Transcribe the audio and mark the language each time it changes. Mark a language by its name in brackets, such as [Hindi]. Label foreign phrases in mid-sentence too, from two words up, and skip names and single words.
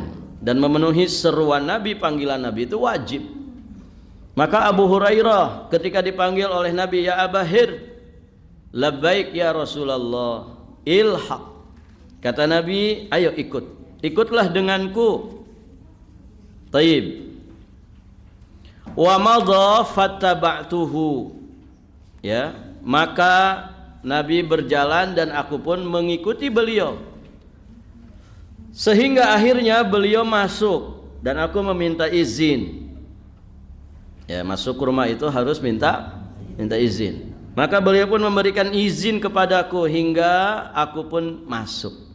[Indonesian] Dan memenuhi seruan Nabi, panggilan Nabi itu wajib. Maka Abu Hurairah ketika dipanggil oleh Nabi, ya Abahir, [Arabic] لبيك يا رسول الله, [Indonesian] ilhaq. Kata Nabi, ayo ikutlah denganku. [Arabic] طيب. ومضى فاتبعته. [Indonesian] Ya, maka Nabi berjalan dan aku pun mengikuti beliau. Sehingga akhirnya beliau masuk dan aku meminta izin. Ya, masuk rumah itu harus minta izin. Maka beliau pun memberikan izin kepadaku hingga aku pun masuk.